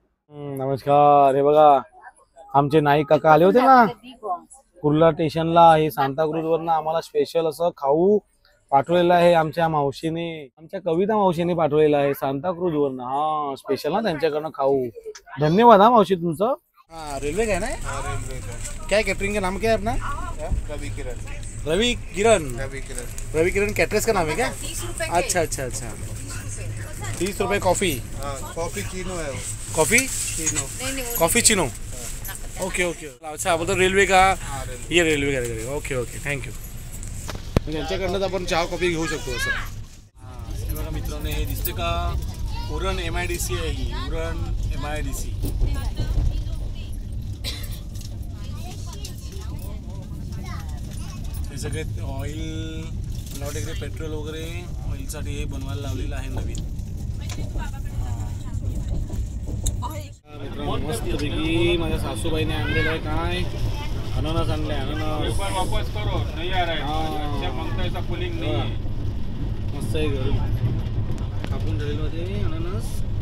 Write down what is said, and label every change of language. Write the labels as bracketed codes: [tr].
[mr] नमस्कार. हे बघा आमचे नाईक काका आले होते ना कुर्ला स्टेशनला. हे सांताक्रूज वरनं आम्हाला स्पेशल असं खाऊ पाठवलेलं आहे आमच्या मावशीने, आमच्या कविता मावशीने पाठवलेलं आहे सांताक्रूज वरनं. हा स्पेशल ना त्यांच्याकडनं खाऊ. धन्यवाद हा मावशी तुमचं. [hi] हाँ रेलवे का है ना? रेलवे का। क्या कैटरिंग का नाम क्या है अपना? रवि किरण। रवि किरण कैटरर्स का नाम है क्या? अच्छा अच्छा अच्छा. 30 रुपए कॉफी. कॉफी चीनो है वो। Coffee Chino. कॉफी चिनो. Okay okay. अच्छा मतलब रेल्वे का. ये रेल्वे का. Okay okay, thank you. [mr] त्यांच्याकडनंच आपण चहा कॉफी घेऊ शकतो असं. हे बघा मित्रांनो, हे दिसते का उरण MIDC आहे ही. उरण MIDC. हे सगळे ऑइल मला वाटतं इकडे पेट्रोल वगैरे ऑइलसाठी हे बनवायला लावलेलं आहे नवीन. मित्रांनो मस्तपैकी माझ्या सासूबाईने आणलेलं आहे काय अननस आणले. अननस [hi] वापस करो नहीं आ रहा है. अच्छा मांगता ऐसा कूलिंग नहीं है. [mr] मस्त आहे घरी कापून ठेवलेलं होते अननस.